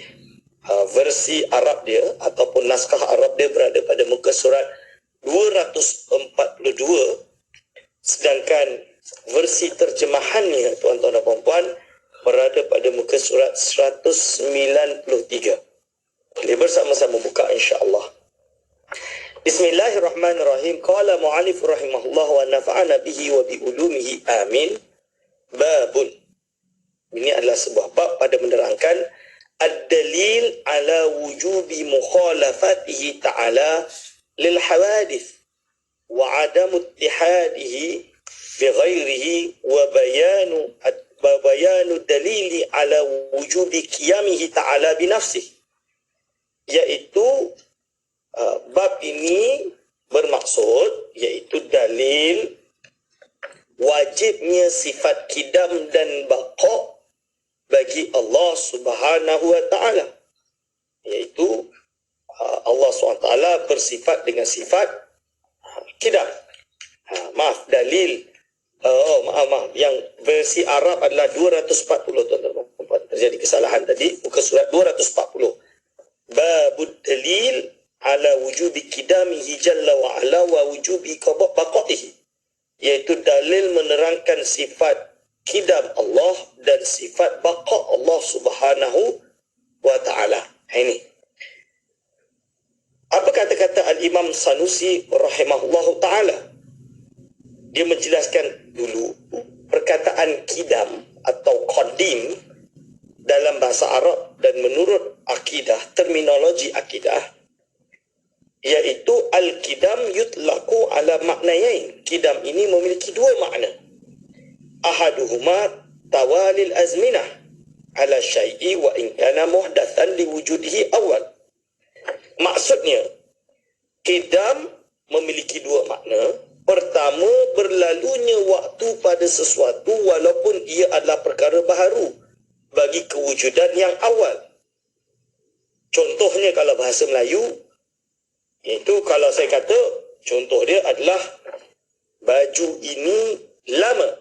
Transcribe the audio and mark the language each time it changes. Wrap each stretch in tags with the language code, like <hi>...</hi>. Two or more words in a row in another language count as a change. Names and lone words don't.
<ms>Versi Arab dia ataupun naskah Arab dia berada pada muka surat 242, sedangkan versi terjemahannya tuan-tuan dan puan-puan berada pada muka surat 193. Boleh bersama-sama buka</ms> <ar>إن شاء الله. بسم الله الرحمن الرحيم. قال المؤلف رحمه الله ونفعنا به وبعلومه آمين. Babun.</ar> <ms>Ini adalah sebuah bab pada menerangkan</ms> <ar>الدليل على وجوب مخالفته تعالى للحوادث وعدم اتحاده بغيره وبيان دليل على وجوب قيامه تعالى بنفسه.</ar> <ms>Iaitu bab ini bermaksud iaitu dalil wajibnya sifat kidam dan baqa bagi Allah</ms> <ar>سبحانه وتعالى,</ar> <ms>iaitu Allah SWT bersifat dengan sifat kidam. Dalil maaf, yang versi Arab adalah 240 tuan-tuan. Terjadi kesalahan tadi, muka surat 240.</ms> <ar>باب الدليل على وجوب قدمه جل وعلا ووجوب بقائه,</ar> <ms>iaitu dalil menerangkan sifat kidam Allah dan sifat baqa Allah</ms> <ar>سبحانه وتعالى.</ar> <ms>Ini apa kata-kata Al-Imam Sanusi</ms> <ar>رحمه الله تعالى.</ar> <ms>Dia menjelaskan dulu perkataan kidam atau qadim dalam bahasa Arab dan menurut akidah, terminologi akidah, iaitu</ms> <ar>القدم يطلق على معنيين.</ar> <ms>Kidam ini memiliki dua makna.</ms> <ar>أحدهما توالي الأزمنة على شيء وإن كان محدثا لوجوده أول.</ar> <ms>Maksudnya, kidam memiliki dua makna. Pertama, berlalunya waktu pada sesuatu walaupun ia adalah perkara baharu bagi kewujudan yang awal. Contohnya kalau bahasa Melayu, iaitu kalau saya kata, contoh dia adalah baju ini lama.</ms>